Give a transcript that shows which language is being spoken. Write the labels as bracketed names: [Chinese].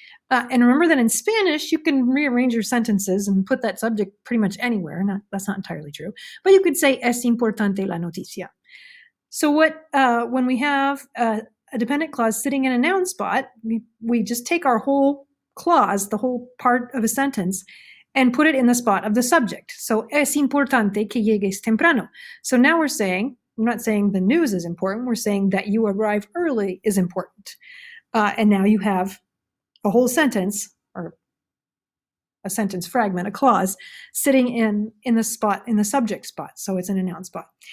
[English] And remember that in Spanish, you can rearrange your sentences and put that subject pretty much anywhere. That's not entirely true. But you could say, [Spanish] es importante la noticia. [English] So when we have a dependent clause sitting in a noun spot, we just take our whole clause, the whole part of a sentence, and put it in the spot of the subject. [Spanish] So, es importante que llegues temprano. [English] So now we're not saying the news is important, we're saying that you arrive early is important. And now you have a whole sentence, or a sentence fragment, a clause, sitting in the spot, in the subject spot, so it's in a noun spot.